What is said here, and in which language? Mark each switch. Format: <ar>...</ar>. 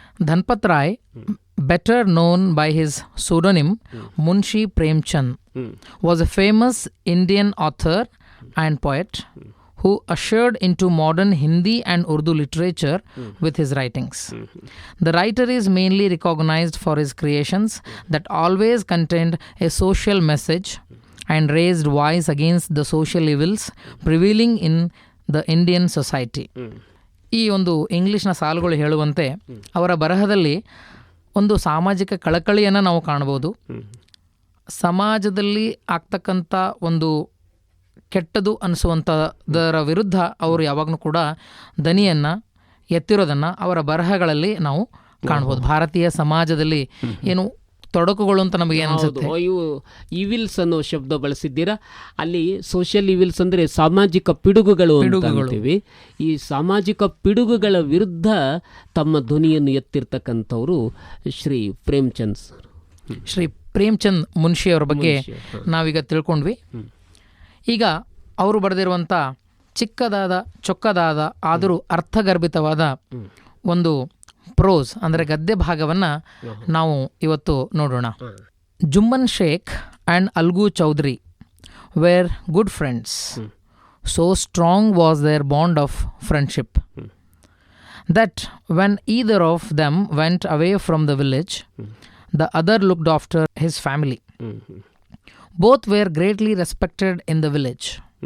<en>Dhanpat Rai, better known by his pseudonym Munshi Premchand, was a famous Indian author and poet who ushered into modern Hindi and Urdu literature with his writings. The writer is mainly recognized for his creations that always contained a social message and raised voice against the social evils prevailing in the Indian society.</en> <kn>ಈ ಒಂದು ಇಂಗ್ಲಿಷ್ನ ಸಾಲುಗಳು ಹೇಳುವಂತೆ ಅವರ ಬರಹದಲ್ಲಿ ಒಂದು ಸಾಮಾಜಿಕ ಕಳಕಳಿಯನ್ನು ನಾವು ಕಾಣ್ಬೋದು. ಸಮಾಜದಲ್ಲಿ ಆಗ್ತಕ್ಕಂಥ ಒಂದು ಕೆಟ್ಟದು ಅನಿಸುವಂಥದರ ವಿರುದ್ಧ ಅವರು ಯಾವಾಗಲೂ ಕೂಡ ದನಿಯನ್ನು ಎತ್ತಿರೋದನ್ನು ಅವರ ಬರಹಗಳಲ್ಲಿ ನಾವು ಕಾಣ್ಬೋದು. ಭಾರತೀಯ ಸಮಾಜದಲ್ಲಿ ಏನು ತೊಡಕುಗಳು ಅಂತ ನಮಗೆ ಅನಿಸುತ್ತೆ. ಇವು ಇವಿಲ್ಸ್ ಅನ್ನೋ ಶಬ್ದ ಬಳಸಿದ್ದೀರಾ. ಅಲ್ಲಿ ಸೋಷಿಯಲ್ ಇವಿಲ್ಸ್ ಅಂದರೆ ಸಾಮಾಜಿಕ ಪಿಡುಗುಗಳು ಅಂತೀವಿ. ಈ ಸಾಮಾಜಿಕ ಪಿಡುಗುಗಳ ವಿರುದ್ಧ ತಮ್ಮ ಧ್ವನಿಯನ್ನು ಎತ್ತಿರ್ತಕ್ಕಂಥವರು ಶ್ರೀ ಪ್ರೇಮ್ಚಂದ್ ಸರ್. ಶ್ರೀ ಪ್ರೇಮ್ಚಂದ್ ಮುನ್ಷಿ ಅವರ ಬಗ್ಗೆ ನಾವೀಗ ತಿಳ್ಕೊಂಡ್ವಿ. ಈಗ ಅವರು ಬರೆದಿರುವಂಥ ಚಿಕ್ಕದಾದ, ಚೊಕ್ಕದಾದ, ಆದರೂ ಅರ್ಥಗರ್ಭಿತವಾದ ಒಂದು ಪ್ರೋಸ್ ಅಂದರೆ ಗದ್ಯ ಭಾಗವನ್ನು ನಾವು ಇವತ್ತು ನೋಡೋಣ.</kn> <en>Jumman Shaikh and Algu Chaudhary were good friends. So strong was their bond of friendship that when either of them went away from the village, the other looked after his family. Both were greatly respected in the village.</en>